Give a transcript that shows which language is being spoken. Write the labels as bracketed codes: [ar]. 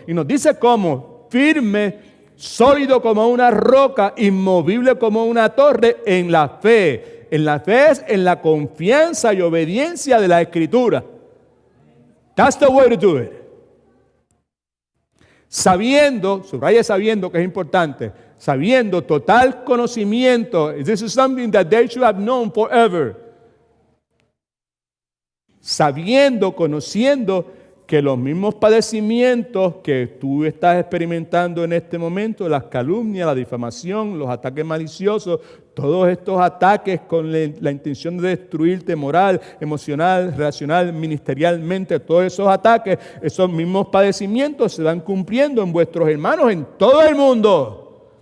[es] Y nos dice cómo, firme, sólido como una roca, inmovible como una torre en la fe. En la fe es en la confianza y obediencia de la Escritura. [en] That's the way to do it. [es] Sabiendo, subraya sabiendo que es importante, sabiendo total conocimiento. [en] This is something that they should have known forever. [es] Sabiendo, conociendo que los mismos padecimientos que tú estás experimentando en este momento, las calumnias, la difamación, los ataques maliciosos, todos estos ataques con la intención de destruirte moral, emocional, relacional, ministerialmente, todos esos ataques, esos mismos padecimientos se van cumpliendo en vuestros hermanos en todo el mundo.